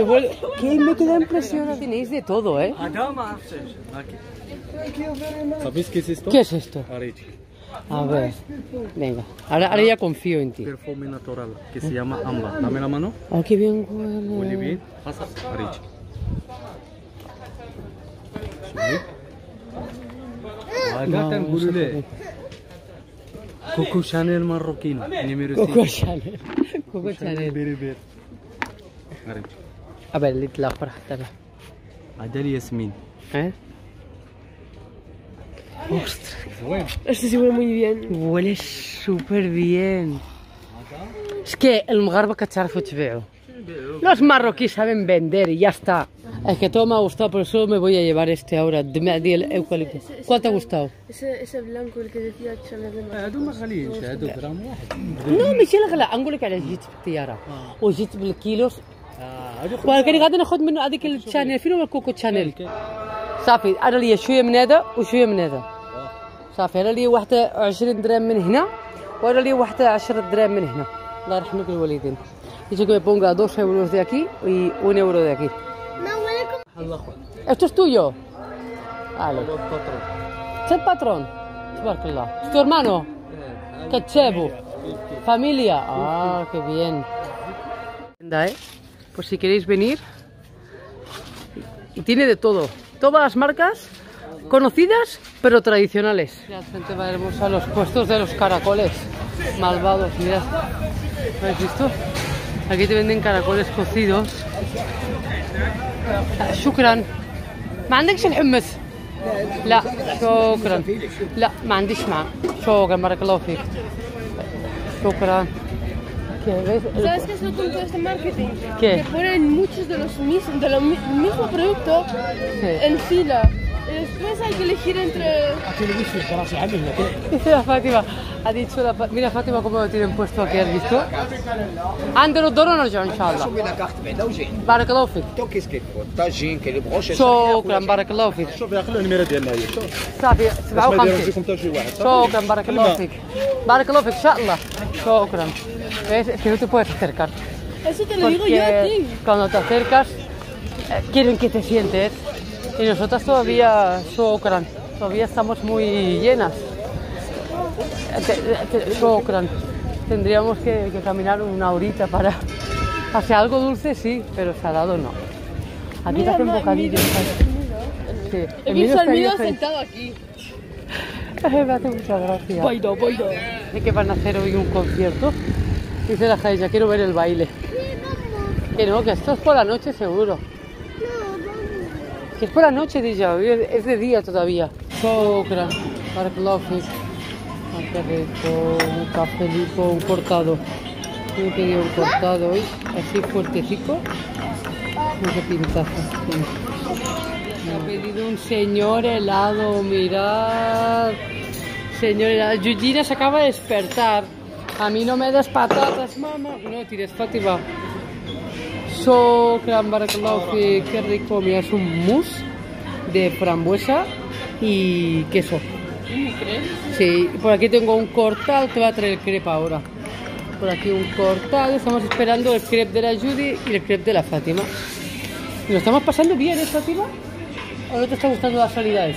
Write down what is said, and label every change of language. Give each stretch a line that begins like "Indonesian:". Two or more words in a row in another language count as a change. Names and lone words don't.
Spanish: ¡Qué me queda impresionado! Tenéis de todo, ¿eh? ¿Sabéis qué es esto? ¿Qué es esto? Arichi. A ver. Venga. Ahora ya confío en ti. Perfume natural que se llama ámbar. Dame la mano. ¡Oh, qué bien Huele huele! bien. Pasa. Arichi.
Arabic: شوفي. هذا تنقولوا له كوكو شانيل
French: marocain numéro
Arabic: 6 Coco Chanel. Coco Chanel. بيري Arichi.
Spanish: A ver, lit la para حتى
Arabic: هذا الياسمين.
Spanish: ¿Eh?
Arabic: زوين.
Spanish: Este sí huele muy bien. Huele súper bien. Es que el
Arabic: مغاربة كتعرفوا تبيعوا.
Spanish: Los marroquíes saben vender y ya está. Es que todo me ha gustado, por eso me voy a llevar este ahora. De el eucalipto. ¿Cuál te ha gustado? Ese blanco, el que decía Chanel de Madrid.
Arabic: هادو ما غاليينش هادو غرام واحد. No, ماشي الغلاء. نقول لك على جيت بالطيارة وجيت بالكيلوس. هادو ولكن غادي ناخذ منه هذيك الشانيل. فين هو الكوكو شانيل؟ صافي انا ليا شويه من هذا وشويه من هذا. صافي انا ليا واحده 20 درهم من هنا وانا ليا واحده 10 درهم من هنا. الله يرحمك الوالدين.
Spanish: Dice que me ponga 2 euros de aquí y 1 euro de aquí. No, huele como... ¿Esto es tuyo? Vale. ¿Es el patrón? Tabarakallah. ¿Es tu hermano? Cachebu. ¿Familia? Ah, qué bien. Pues si queréis venir. Y tiene de todo. Todas las marcas conocidas, pero tradicionales. Mirad, gente más hermosa, los puestos de los caracoles malvados, mirad. ¿Habéis visto? Aquí te venden caracoles cocidos.
Arabic: شكرا ما عندكش الحمص لا شكرا لا ما عنديش معه شكرا بارك الله فيك شكرا.
Spanish: ¿Sabes qué es lo tonto de este marketing? ¿Qué? Que ponen muchos de los mismo producto en fila. Y después hay que elegir entre... Dice la Fátima, ha dicho la mira Fátima cómo lo tienen puesto aquí, ¿has visto?
Arabic: عندنا الدور ونرجع ان شاء الله. بارك الله فيك. شكرا بارك الله فيك. شوف يا خلينا النمره ديالنا هي شوف صافي ما 57. يرجيكم حتى شي واحد شكرا بارك الله فيك. بارك الله فيك ان شاء الله. شكرا.
Spanish: Es que no te puedes acercar. Eso te lo digo yo a ti. Cuando te acercas quieren que te sientes y nosotras todavía todavía estamos muy llenas. Tendríamos que caminar una horita para hacer algo dulce, sí, pero salado no. Aquí te hacen bocadillos. Sí. He visto al mío sentado aquí. Me hace mucha gracia. Boido. ¿De que van a hacer hoy un concierto? Dice la Jaisa, quiero ver el baile. Que no, que esto es por la noche seguro. Que es por la noche, dice, es de día todavía.
Arabic: شكرا، بارك الله فيك.
Spanish: Qué rico, un cafelito, un cortado. Yo he pedido un cortado hoy, así fuertecico. No sé pintaza. Me ha pedido un señor helado, mirad. Señor helado. Yujina se acaba de despertar. A mí no me des patatas, mamá. No tires, Fátima.
Arabic: شكرا، بارك الله فيك.
Spanish: Qué rico, mira, es un mousse de frambuesa y queso. Sí, por aquí tengo un cortado, te voy a traer el crepe ahora. Por aquí un cortado, estamos esperando el crepe de la Judy y el crepe de la Fátima. ¿Y lo estamos pasando bien, Fátima? ¿O no te está gustando la salida esta?